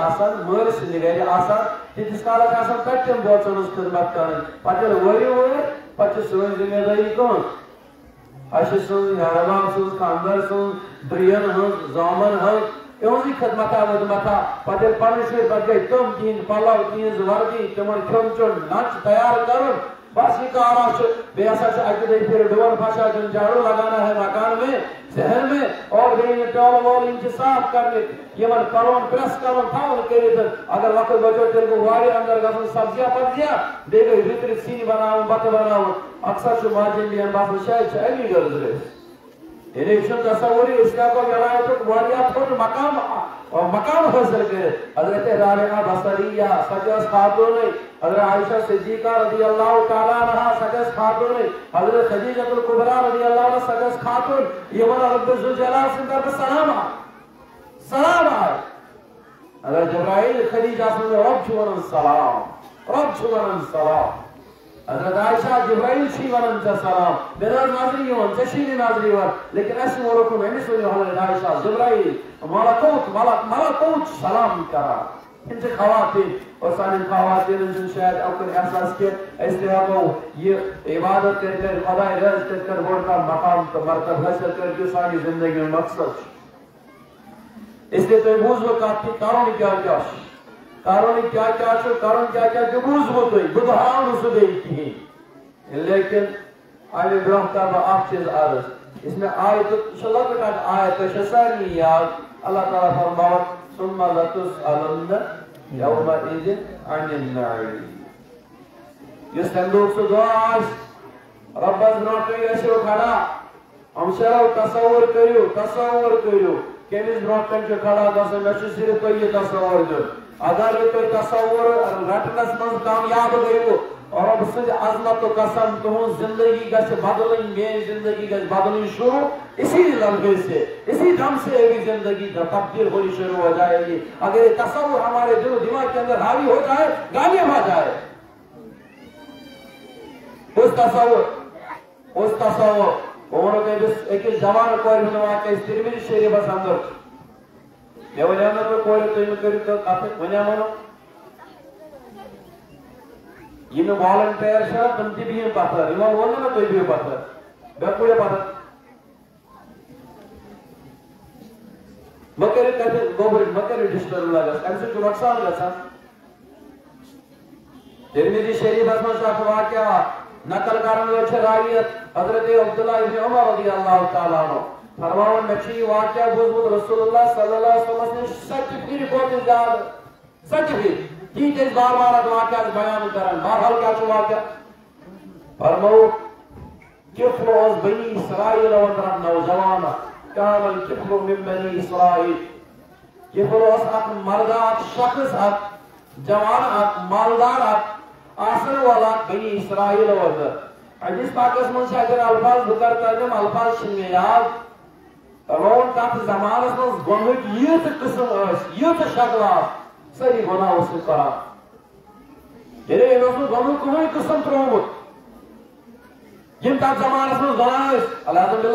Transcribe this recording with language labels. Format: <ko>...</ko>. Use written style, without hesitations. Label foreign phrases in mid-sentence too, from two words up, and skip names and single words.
<ks>آسان مٲلۍ سٕنٛدِ گرِ آسان تیٖتِس کالس چھِ آسان کٹٮ۪ن بٲژن ہٕنٛز خدمت کرٕنۍ پتہٕ ییٚلہِ ؤری وٲرۍ پتہٕ چھِ سٲنۍ ذمہٕ دٲری کٕہٕنٛز اسہِ سٕنٛز ہیرمان سٕنٛز خانٛدر سٕنٛز درٛین ہٕنٛز زامن ہٕنٛز یِہٕنٛزٕے خدمتا وٕدمتا پتہٕ ییٚلہِ پنٕنۍ شُرۍ پتہٕ گٔے تِم تِہنٛدۍ پلو تِہنٛز وردی تِمن کھیوٚن چیوٚن لنچ تیار کرُن بس یہ کارا بیٚیہِ ہسا چھِ اکہِ دۄیہِ پھِرِ ڈور پھشا دیُن</ks> <ur>جھاڑو لگانا ہے مکان میں ذہن میں</ur> <ks>اور بیٚیہِ یہِ ٹٲلہٕ وٲلۍ یِم چھِ صاف کرنہِ یِمن پلون پریس کرُن تھاوُن کٔرِتھ اگر وقت بچو تیٚلہِ گوٚو وارِ انٛدر گژھُن سبزیا پبزیا بیٚیہِ گٔے رٕتۍ سِنۍ بناوُن بتہٕ بناوُن اکثر چھُ ماجٮ۪ن بیٚین باسان شاید چھِ امی غرض أسۍ یعنی چھُنہٕ تصوُرٕے أسۍ ہٮ۪کو ولایتُک واریاہ تھوٚد مقام حٲصِل کٔرِتھ حضرت رابعہ بصریہ سۄ تہِ ٲس خاتوٗنٕے حضرت عائشہ صدیقہ</ks> <ar>رضی اللہ تعالیٰ عنہا</ar> <ks>سۄ تہِ ٲس خاتوٗنٕے حضرت خدیجۃ الکبریٰ</ks> <ar>رضی اللہ عنہا</ar> <ks>سۄ تہِ ٲس خاتوٗن یِمن رب ذوالجلال سٕنٛدِ طرفہٕ سلام آے حضرت جبرائیل خدیجہ سٕنٛز رب چھُ ونان سلام حضرت عائشہ جبرائیل چھی ونان ژےٚ سلام مےٚ نہٕ حظ نظرِ یِوان ژےٚ چھی نہٕ نظرِ یِوان لیکن اَسہِ ووٚنُکھ أمِس ؤنِو حضرت عائشہ جبرائیل ملکوت سلام کران یِم چھِ خواتیٖن اور سانٮ۪ن خواتیٖنن چھُنہٕ شاید اکُن احساس کینٛہہ أسۍ تہِ ہٮ۪کو یہِ عبادت کٔرِتھ کٔرِتھ خۄداے رٲضۍ کٔرِتھ کٔرِتھ بوٚڑ کانٛہہ مقام تہٕ مرتب حٲصِل کٔرِتھ یُس سانہِ زندگی ہُنٛد مقصد چھُ</ks> <ur>اس لیے</ur> <ks>تۄہہِ بوٗزوٕ کتھ کہِ کرُن کیٛاہ کیٛاہ چھُ کرُن کیٛاہ کیٛاہ چھُ کرُن کیٛاہ کیٛاہ تہِ بوٗزوٕ تُہۍ بہٕ دۄہراو نہٕ سُہ بیٚیہِ کِہیٖنۍ لیکن امہِ برونٛہہ کرٕ بہٕ اکھ چیٖز عرض یُس مےٚ آیتُک یہِ چھُ لۄکٕٹ اکھ آیت تۄہہِ چھو سارنٕے یاد اللہ تعالیٰ فرماوان</ks> <ar>ثم لتسألن یومئذ عن النعیم</ar> <ks>یُس تمہِ دۄہُک سُہ دۄہ آسہِ رۄبس برونٛہہ کٔنۍ ٲسِو کھڑا ہمشیرو تصوُر کٔرِو کٔمِس برونٛہہ کَنہِ چھُ کھڑا گژھُن مےٚ چھُ صرف تۄہہِ یہِ تصوُر دیُن اگر نہٕ تُہۍ تصوُر رٹنس منٛز کامیاب گٔیوٕ رۄب سٕنٛدِ عظمتُک قسم تُہنٛز زندگی گژھِ بدلٕنۍ میٲنۍ زندگی گژھِ بدلٕنۍ شروع</ks> <ur>اسی لمحے سے اسی دم سے میری زندگی تبدیل ہونی شروع ہو جائے گی اگر یہ تصور ہمارے دل و دماغ کے اندر حاوی ہو جائے کامیاب آ جائے</ur> <ks>اس تصور أکِس جوان کورِ ہُنٛد واقعہٕ أسۍ ترمذی شریٖفس اندر مےٚ وَنیٛاو نہٕ تۄہہِ کورِ تُہۍ مہٕ کٔرِو کتھ وَنیٛاو نہٕ یِم والنٹیر چھِ تِم تہِ بِہِو پتھر یِمن ووٚن نہٕ مےٚ تُہۍ بِہِو پتھر بیٚکوٗڑے پتھر مہٕ کٔرِو کتھِ گوٚبرِتھ مہٕ کٔرِو ڈِسٹٔرب لگس امہِ سۭتۍ چھُ نۄقصان گژھان ترمذی شریٖفس منٛز چھُ اکھ واقعہ نقل کرن وٲلۍ چھِ راویت حضرت عبداللہ ابن عمر رضی اللہ تعالیٰ عنہ فرماوان مےٚ چھُ یہِ واقعہ بوٗزمُت رسول اللہ صلی اللہ علیہ وسلمس نِش 7 پھِرِ کھۄتہٕ زیادٕ 7 پھِرِ تی چھِ أسۍ بار بار اتھ واقعس بیان کران بہرحال کیٛاہ چھُ واقعہ فرمووُکھ کِفل اوس بنی اسرائیل اندر نوجوان</ks> <ar>کان الکفل من بنی اسرائیل</ar> <ks>کِفل اوس اکھ مردہ اکھ شخص اکھ جوان اکھ مالدار اکھ آسن والا بنی اسرائیل اندر حدیث پاکس منٛز چھِ اگر الفاظ بہٕ کرٕ ترجم الفاظ چھِنہٕ مےٚ یاد فرماوُن تتھ زمانس منٛز گۄڈنِچ ییٖژٕ قٕسم ٲسۍ ییٖژٕ شکلہٕ آسہٕ سٲری گۄناہ اوس سُہ کران یعنی أمۍ اوس نہٕ گۄڈنیُک کٕہٕنۍ قٕسم ترٛوومُت یِم تتھ زمانس منٛز گۄناہ ٲسۍ</ks> <ar>الحمدُ للہ</ar>